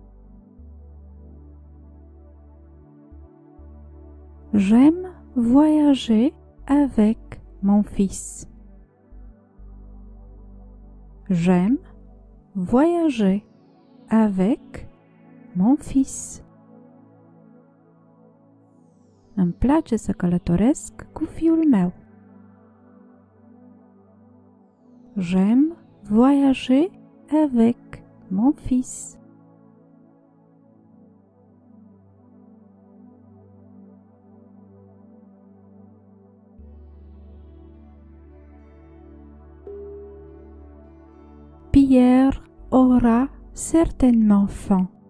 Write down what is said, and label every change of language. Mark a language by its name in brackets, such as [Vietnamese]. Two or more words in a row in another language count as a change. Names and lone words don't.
[French] J'aime voyager avec mon fils. J'aime voyager avec mon fils. [Romanian] Îmi place să călătoresc cu fiul meu. [French] J'aime voyager avec mon fils. Pierre aura certainement faim.